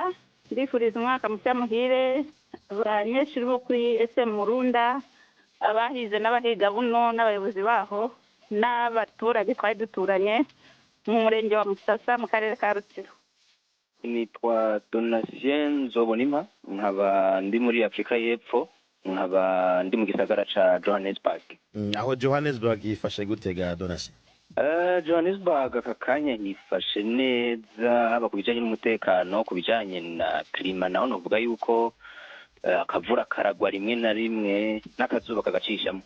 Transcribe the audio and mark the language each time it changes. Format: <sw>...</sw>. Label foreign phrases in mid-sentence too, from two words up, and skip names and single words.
<rw>Ndifuriza umwaka mushya muhire abanyeshuri bo kuri SM Murunda, abahize n'abahiga buno n'abayobozi baho n'abaturage twari duturanye mu murenge wa Musasa mu karere ka Rutsiro.</rw> <rn>Nitwa Donatien Nzobonima, nkaba ndi muri Afrika y'Epfo, nkaba ndi mu gisagara ca Johannesburg. Aho Johannesburg yifashe gutega Donatien? Johannesburg aka kanya yifashe neza haba ku bijanye n'umutekano, ku bijanye na klima naho novuga yuko akavura karagwa rimwe na rimwe n'akazuba kagacishamo.</rn>